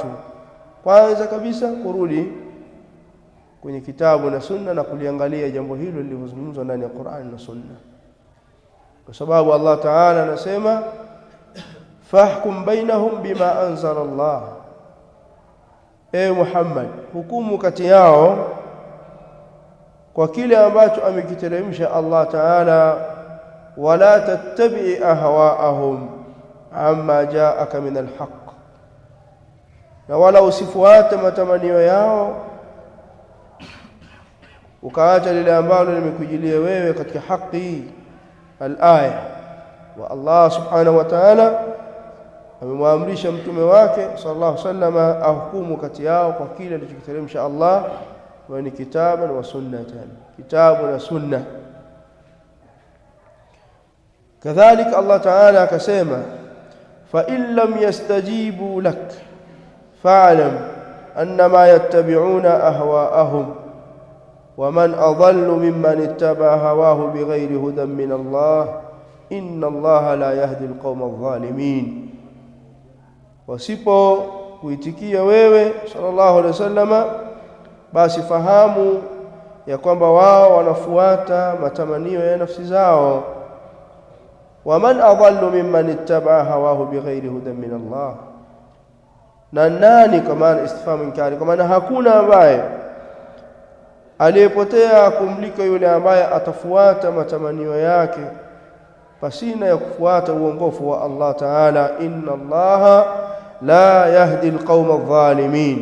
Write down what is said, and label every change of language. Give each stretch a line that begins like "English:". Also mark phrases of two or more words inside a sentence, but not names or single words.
Swahili: Kwanza kabisa kurudi kwenye kitabu na sunna na kuliangalia jambo hilo lilivyozungumzwa ndani ya Qur'an na sunna, kwa sababu Allah Ta'ala anasema
Arabic: فاحكم بينهم بما أنزل الله,
Swahili: e Muhammad, hukumu kati yao kwa kile ambacho amekiteremsha Allah Ta'ala,
Arabic: ولا تتبع أهواءهم عما جاءك من الحق,
Swahili: na wala usifuate matamanio yao ukaacha lile ambalo limekujilia wewe katika haki. Al-aya. Wa Allah
Arabic: سبحانه وتعالى
Swahili: amemwamrisha mtume wake
Arabic: صلى الله عليه وسلم
Swahili: ahukumu kati yao kwa kile alichokiteremsha Allah, wa ni
Arabic: كتابا وسنة,
Swahili: kitabu na sunna. Kadhalika Allah Ta'ala akasema
Arabic: فإن لم يستجيبوا لك فاعلم أنما يتبعون أهواءهم ومن أضل ممن اتبع هواه بغير هدى من الله إن الله لا يهدي القوم الظالمين.
Swahili: Wasipo kuitikia wewe
Arabic: صلى الله عليه وسلم,
Swahili: basi fahamu ya kwamba wao wanafuata matamanio ya nafsi zao.
Arabic: ومن أضل ممن اتبع هواه بغير هدى من الله,
Swahili: na nani, kama
Arabic: استفهام إنكاري,
Swahili: kama hakuna ambaye aliyepotea kumliko yule ambaye atafuata matamanio yake pasina ya kufuata uongofu wa Allah Ta'ala.
Arabic: إن الله لا يهدي القوم الظالمين.